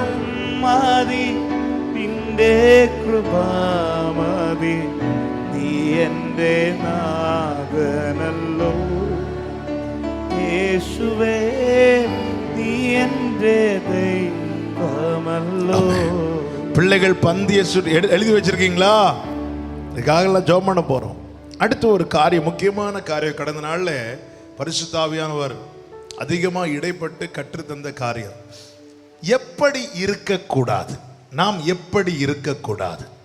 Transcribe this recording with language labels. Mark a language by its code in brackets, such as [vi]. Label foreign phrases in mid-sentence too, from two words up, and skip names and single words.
[ml] മതി, നിന്റെ കൃപാമതി, നീ എൻ്റെ നാഥനല്ലോ. യേശുവേ നീ എൻ്റെ ദൈവമല്ലോ. [ta] பிள்ளைகள் பந்திய எழுதி வச்சிருக்கீங்களா? இதுக்காக ஜெபம் பண்ண போறோம். அடுத்து ஒரு காரியம், முக்கியமான காரியம். கடந்த நாள்ல பரிசுத்த ஆவியானவர் அதிகமா இடைப்பட்டு கற்றுத்தந்த காரியம், எப்படி இருக்கக்கூடாது, நாம் எப்படி இருக்கக்கூடாது.